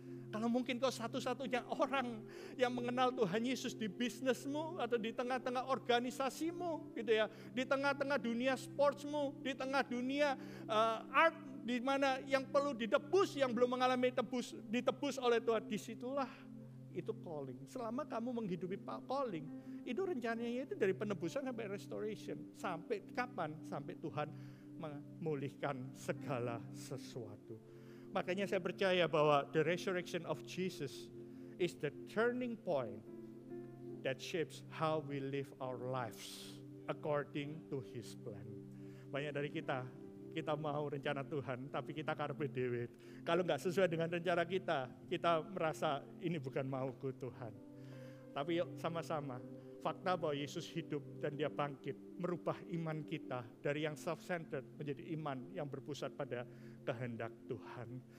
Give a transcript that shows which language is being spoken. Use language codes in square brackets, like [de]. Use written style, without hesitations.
[id] Kalau mungkin kau satu-satunya orang yang mengenal Tuhan Yesus di bisnismu atau di tengah-tengah organisasimu gitu ya, di tengah-tengah dunia sportsmu, di tengah dunia art, di mana yang perlu ditebus, yang belum mengalami ditebus oleh Tuhan, disitulah itu calling. Selama kamu menghidupi calling, itu rencananya itu dari penebusan sampai restoration. Sampai kapan? Sampai Tuhan memulihkan segala sesuatu. Makanya saya percaya bahwa [en] the resurrection of Jesus is the turning point that shapes how we live our lives according to His plan. [id] Banyak dari kita mau rencana Tuhan, tapi kita karpe dewe. Kalau nggak sesuai dengan rencana kita merasa ini bukan mauku Tuhan. Tapi yuk sama-sama, fakta bahwa Yesus hidup dan Dia bangkit merubah iman kita dari yang self-centered menjadi iman yang berpusat pada kehendak Tuhan.